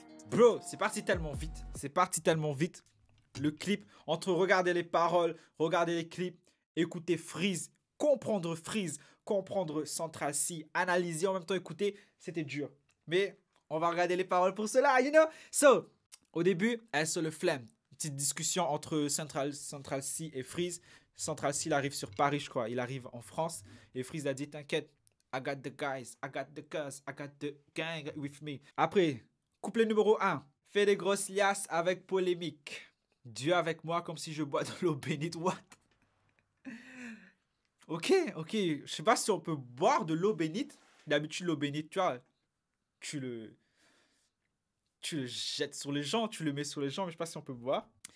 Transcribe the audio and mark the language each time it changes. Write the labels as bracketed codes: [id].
[fr] Bro, c'est parti tellement vite. C'est parti tellement vite. Le clip, entre regarder les paroles, regarder les clips, écouter Freeze, comprendre Central C, analyser, en même temps écouter, c'était dur. Mais on va regarder les paroles pour cela, [en] you know. [fr] So, au début, elle se le flemme. Une petite discussion entre Central C et Freeze. Central C, il arrive sur Paris, je crois. Il arrive en France. Et Freeze a dit, t'inquiète, [en] I got the guys, I got the cuz, I got the gang with me. [fr] Après, couplet numéro 1. Fais des grosses liasses avec polémique. Dieu avec moi comme si je bois de l'eau bénite. [en] What? [fr] Ok. Je sais pas si on peut boire de l'eau bénite. D'habitude, l'eau bénite, tu vois, tu le jettes sur les gens, tu le mets sur les gens, mais je sais pas si on peut boire.